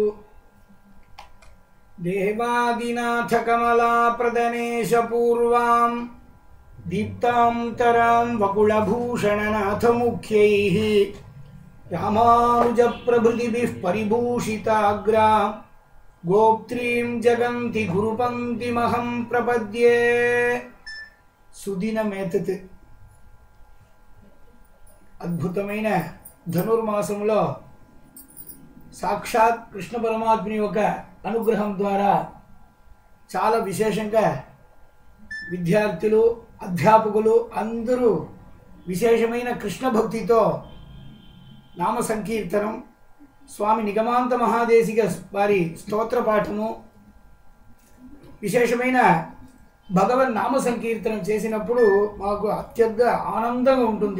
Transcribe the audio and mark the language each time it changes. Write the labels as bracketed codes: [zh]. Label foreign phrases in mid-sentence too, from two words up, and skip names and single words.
[sa] देवादिनाथ कमलाप्रदनेश पूर्वां दीप्तांतरां वकुलभूषणनाथ मुख्यैः रामानुजप्रभृतिभिः परिभूषिताग्रां गोप्त्रीं जगन्ति गुरुपङ्क्तिमहं प्रपद्ये सुदिनमेतत् [te] అద్భుతమైన ధనుర్మాసంలో సాక్షాత్ కృష్ణ పరమాత్ముని యొక్క అనుగ్రహం ద్వారా చాలా విశేషంగా విద్యార్థులు అధ్యాపకులు అందరూ విశేషమైన కృష్ణ భక్తితో నామ సంకీర్తనం స్వామి నిగమాంత మహాదేశిక వారి స్తోత్ర పాఠము విశేషమైన భగవన్ నామ సంకీర్తనం చేసినప్పుడు మాకు అత్యంత ఆనందంగా ఉంటుంది.